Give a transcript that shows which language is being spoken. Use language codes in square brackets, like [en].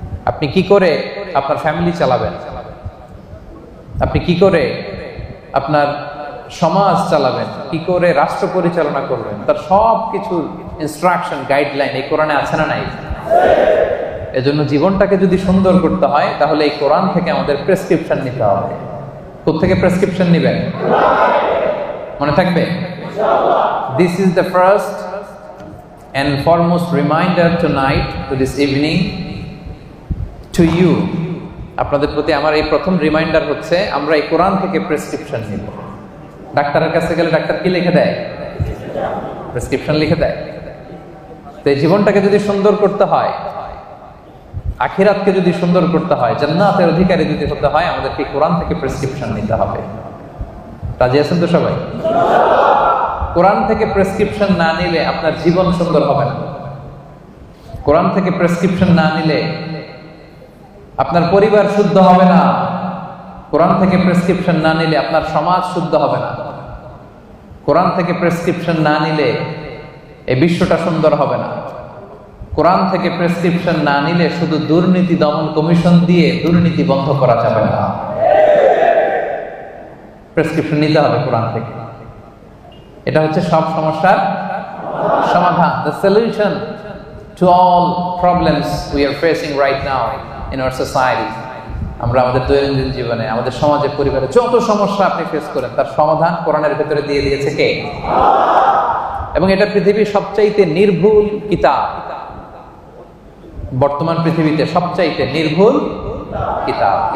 [bn] আপনি কি করে আপনার ফ্যামিলি চালাবেন, আপনি কি করে আপনার সমাজ চালাবেন, কি করে রাষ্ট্র পরিচালনা করবেন, তার সব কিছু ইনস্ট্রাকশন, গাইডলাইন এই কোরআনে আছে না নাই? এজন্য জীবনটাকে যদি সুন্দর করতে হয়, তাহলে এই কোরআন থেকে আমাদের প্রেসক্রিপশন নিতে হবে। কোথা থেকে প্রেসক্রিপশন নেবেন? মনে থাকবে? [en] This is the first and foremost reminder tonight, to this evening, to you. [bn] আপনাদের প্রতি আমার এই প্রথম রিমাইন্ডার হচ্ছে, আমরা এই কোরআন থেকে প্রেসক্রিপশন নিব। ডাক্তারের কাছে গেলে ডাক্তার কি লিখে দেয়? প্রেসক্রিপশন লিখে দেয়। তো এই জীবনটাকে যদি সুন্দর করতে হয়, আখিরাতকে যদি সুন্দর করতে হয়, জান্নাতের অধিকারী যদি হতে হয়, আমাদেরকে কোরআন থেকে প্রেসক্রিপশন নিতে হবে। রাজি আছেন তো সবাই? কোরআন থেকে প্রেসক্রিপশন না নিলে আপনার জীবন সুন্দর হবে না। কোরআন থেকে প্রেসক্রিপশন না নিলে আপনার পরিবার শুদ্ধ হবে না। কোরআন থেকে প্রেসক্রিপশন না নিলে আপনার সমাজ শুদ্ধ হবে না। কোরআন থেকে প্রেসক্রিপশন না নিলে এই বিশ্বটা সুন্দর হবে না। কোরআন থেকে প্রেসক্রিপশন না নিলে শুধু দুর্নীতি দমন কমিশন দিয়ে দুর্নীতি বন্ধ করা যাবে না। প্রেসক্রিপশন নিতে হবে কোরআন থেকে। এটা হচ্ছে সব সমস্যার সমাধান, [en] the solution to all problems we are facing right now in our society. [bn] আমরা আমাদের দৈনন্দিন জীবনে, আমাদের সমাজে, পরিবারে যত সমস্যা আপনি ফেস করেন, তার সমাধান কোরআনের ভেতরে দিয়ে দিয়েছে কে? এবং এটা পৃথিবীর সবচাইতে নির্ভুল কিতাব। বর্তমান পৃথিবীতে সবচাইতে নির্ভুল কিতাব।